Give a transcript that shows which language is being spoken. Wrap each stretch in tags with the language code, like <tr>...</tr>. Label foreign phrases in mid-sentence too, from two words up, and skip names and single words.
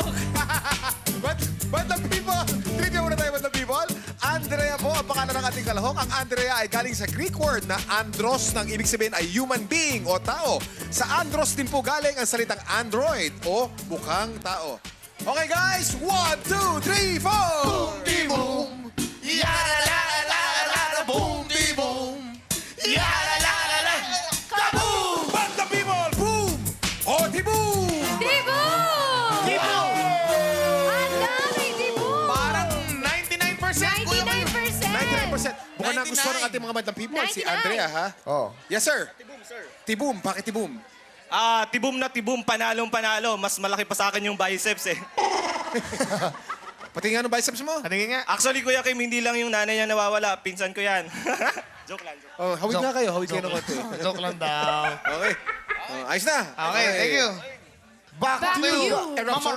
<tl>Bandang people, trivia muna tayo, bandang people. Andrea po ang pangalan ng ating kalahok. Ang Andrea ay galing sa</tl> <en>Greek word</en> <tl>na andros, nang ibig sabihin ay</tl> <en>human being</en> <tl>o tao. Sa andros din po galing ang salitang android o mukhang tao.</tl> <en>Okay guys, 1, 2, 3, 4! Boom, di boom! Ya-la-la-la-la-la, boom, di boom! Ya-la-la-la-la, kaboom! Bandang people, boom! O, di boom!</en> <tl>Dibo! Dibo! Ang dami, Dibo! Parang 99%, Kuya Mayo. 99%. 99%. Mukhang nagustuhan ng ating mga madlang people, si 99. Andrea, ha? Oh.</tl> <en>Yes, sir.</en> <tl>Tibum, sir. Tibum. Bakit tibum? Tibum na tibum, panalong panalo. Mas malaki pa sa akin yung biceps eh. Patingin nga ng biceps mo. Patingin nga. Actually, Kuya Kim, hindi lang yung nanay niya nawawala. Pinsan ko yan. Joke lang, joke. Oh, hawig nga kayo. Hawig kayo ng konti. Joke lang daw. Okay. Oh, ayos na.</tl> <en>Okay, thank you. Back, to you. Eruption.</en>